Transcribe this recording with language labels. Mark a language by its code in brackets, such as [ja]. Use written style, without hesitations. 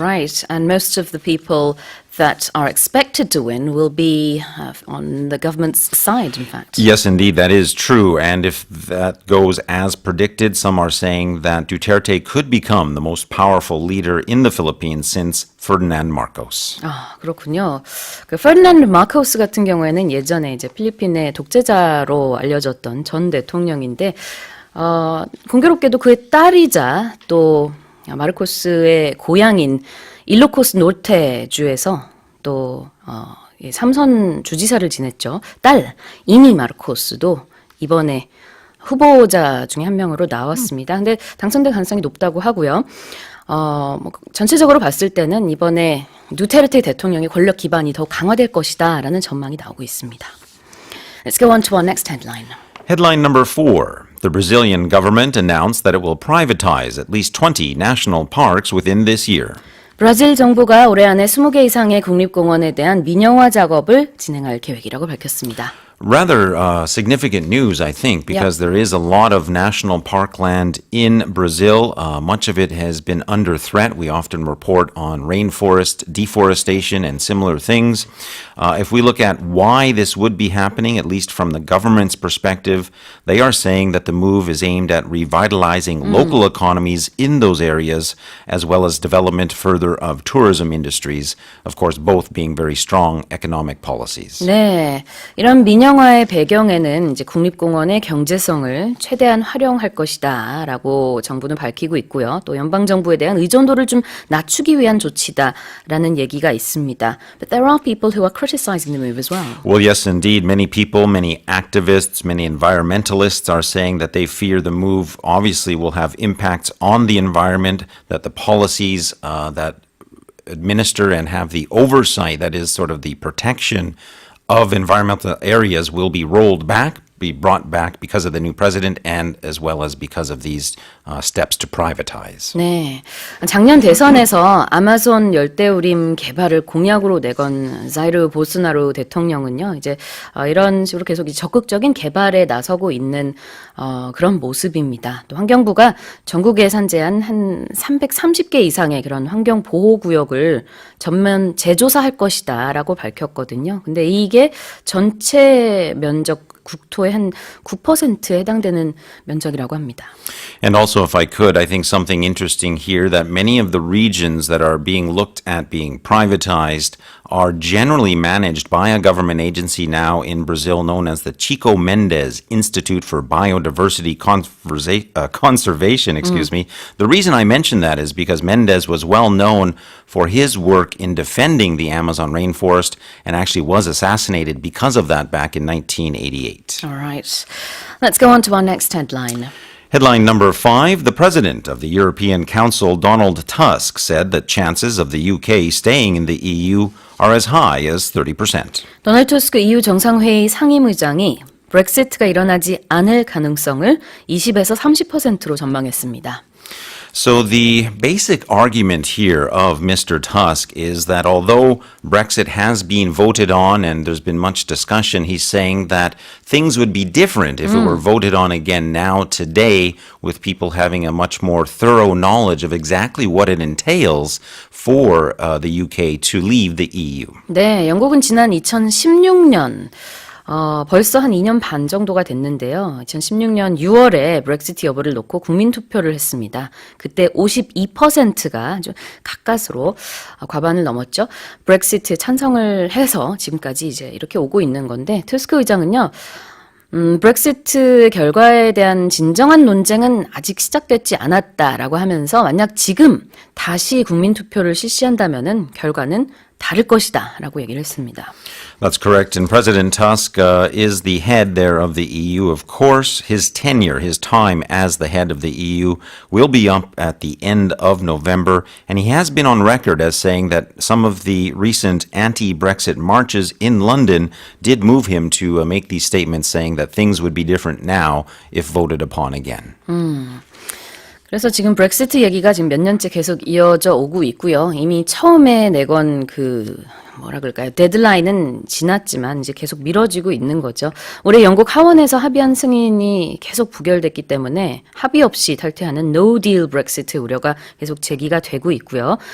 [en] Right, and most of the people that are expected to win will be on the government's side, in fact. Yes, indeed, that is true. And if that goes as predicted, some are saying that Duterte could become the most powerful leader in the Philippines since Ferdinand Marcos. [ko] 그렇군요. 그 페르난드 마코스 같은 경우에는 예전에 이제 필리핀의 독재자로 알려졌던 전 대통령인데 공교롭게도 그의 딸이자 또 마르코스의 고향인 일로코스 노르테주에서 또 삼선 주지사를 지냈죠. 딸 이니 마르코스도 이번에 후보자 중에 한 명으로 나왔습니다. 근데 당선될 가능성이 높다고 하고요. 전체적으로 봤을 때는 이번에 두테르테 대통령의 권력 기반이 더 강화될 것이다라는 전망이 나오고 있습니다. [en] Let's go on to our next headline. Headline number 4. The Brazilian government announced that it will privatize at least 20 national parks within this year. [ko] 브라질 정부가 올해 안에 20개 이상의 국립공원에 대한 민영화 작업을 진행할 계획이라고 밝혔습니다. [en] Rather significant news, I think, because there is a lot of national parkland in Brazil. Much of it has been under threat. We often report on rainforest deforestation and similar things. If we look at why this would be happening, at least from the government's perspective, they are saying that the move is aimed at revitalizing local economies in those areas, as well as development further of tourism industries, of course, both being very strong economic policies. [ko] 네, 이런 민영 전영화의 배경에는 이제 국립공원의 경제성을 최대한 활용할 것이다라고 정부는 밝히고 있고요. 또 연방정부에 대한 의존도를 좀 낮추기 위한 조치다라는 얘기가 있습니다. [en] But there are people who are criticizing the move as well. Well, yes, indeed. Many people, many activists, many environmentalists are saying that they fear the move obviously will have impacts on the environment, that the policies that administer and have the oversight, that is sort of the protection of environmental areas, will be rolled back, be brought back because of the new president and as well as because of these steps to privatize. [ko] 네, 작년 대선에서 아마존 열대우림 개발을 공약으로 내건 자이르 보스나루 대통령은요, 이제 이런 식으로 계속 적극적인 개발에 나서고 있는 그런 모습입니다. 또 환경부가 전국에 산재한 한 330개 이상의 그런 환경 보호 구역을 전면 재조사할 것이다라고 밝혔거든요. 근데 이게 전체 면적 국토의 한 9%에 해당되는 면적이라고 합니다. [en] And also, if I could, I think something interesting here that many of the regions that are being looked at being privatized are generally managed by a government agency now in Brazil known as the Chico Mendes Institute for Biodiversity Conservation. The reason I mention that is because Mendes was well known for his work in defending the Amazon rainforest and actually was assassinated because of that back in 1988. All right. Let's go on to our next headline. Headline number 5, the president of the European Council, Donald Tusk, said that chances of the UK staying in the EU are as high as 30%. 도널드 투스크 EU 정상회의 상임의장이 브렉시트가 일어나지 않을 가능성을 20에서 30%로 전망했습니다. So the basic argument here of Mr. Tusk is that although Brexit has been voted on and there's been much discussion, he's saying that things would be different if it were voted on again now today with people having a much more thorough knowledge of exactly what it entails for the UK to leave the EU. [ko] 네, 영국은 지난 2016년 벌써 한 2년 반 정도가 됐는데요. 2016년 6월에 브렉시트 여부를 놓고 국민투표를 했습니다. 그때 52%가 좀 가까스로 과반을 넘었죠. 브렉시트 찬성을 해서 지금까지 이제 이렇게 오고 있는 건데, 투스크 의장은요, 브렉시트 결과에 대한 진정한 논쟁은 아직 시작되지 않았다라고 하면서 만약 지금 다시 국민투표를 실시한다면은 결과는 다를 것이다 라고 얘기를 했습니다. [en] That's correct. And President Tusk is the head there of the EU, of course. His tenure, his time as the head of the EU will be up at the end of November. And he has been on record as saying that some of the recent anti-Brexit marches in London did move him to make these statements saying that things would be different now if voted upon again. [ko] 그래서 지금 브렉시트 얘기가 지금 몇 년째 계속 이어져 오고 있고요. 이미 처음에 내건 뭐라 그럴까요? 데드라인은 지났지만 이제 계속 미뤄지고 있는 거죠. 올해 영국 하원에서 합의안 승인이 계속 부결됐기 때문에 합의 없이 탈퇴하는 No Deal Brexit 우려가 계속 제기가 되고 있고요.